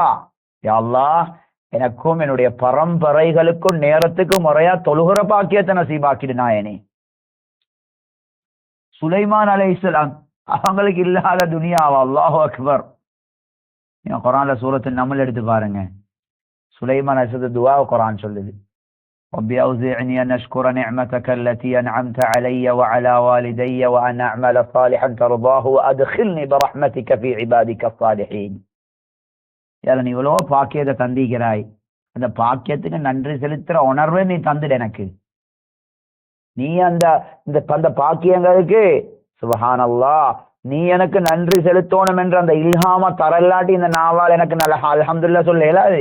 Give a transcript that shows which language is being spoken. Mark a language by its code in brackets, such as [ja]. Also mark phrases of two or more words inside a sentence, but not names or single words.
[ta] யா அல்லாஹ், எனக்கும் என்னுடைய பரம்பரைகளுக்கும் நேரத்துக்கும் முறையா தொழுகிற பாக்கியத்தை நசீபாக்கிடு நாயனே. சுலைமான் அலைஹிஸ்ஸலாம் அவங்களுக்கு இல்லாத துனியாவா? [ar] الله أكبر. [ta] நீங்க குர்ஆன்ல சூரத்து நம்ல் எடுத்து பாருங்க, சுலைமான் அலைஹிஸ்ஸலாம் துஆ குர்ஆன் சொல்லுது. [ar] رب أوزعني أن أشكر نعمتك التي أنعمت علي وعلى والدي وأن أعمل صالحا ترضاه وأدخلني برحمتك في عبادك الصالحين. [ta] யார நீ இவ்வளோ பாக்கியத்தை தந்திக்கிறாய், அந்த பாக்கியத்துக்கு நன்றி செலுத்துற உணர்வை நீ தந்துடு எனக்கு. நீ அந்த பாக்கியங்களுக்கு சுப்ஹானல்லாஹ் நீ எனக்கு நன்றி செலுத்தணும் என்ற அந்த இல்ஹாம தரலாட்டி இந்த நாவால் எனக்கு நல்ல அல்ஹம்துலில்லாஹ் சொல்ல இயலாது.